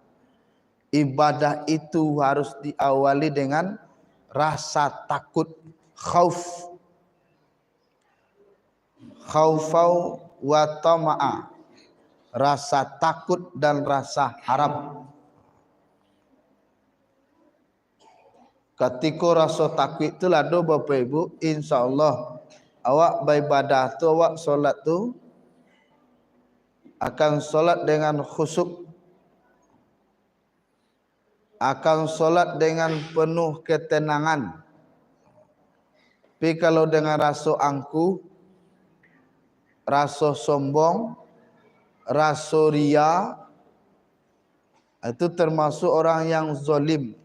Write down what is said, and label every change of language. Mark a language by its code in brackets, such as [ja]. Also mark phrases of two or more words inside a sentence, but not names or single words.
[id] Ibadah itu harus diawali dengan rasa takut, khauf. [ar] خوفا وطمعا. [id] Rasa takut dan rasa harap. Ketika rasa takut itu lado Bapak Ibu, insyaallah [min] awak beribadah tu, awak solat tu [id] akan solat dengan khusyuk, akan solat dengan penuh ketenangan. Tapi kalau dengan rasa angkuh, rasa sombong, rasa ria, itu termasuk orang yang zalim.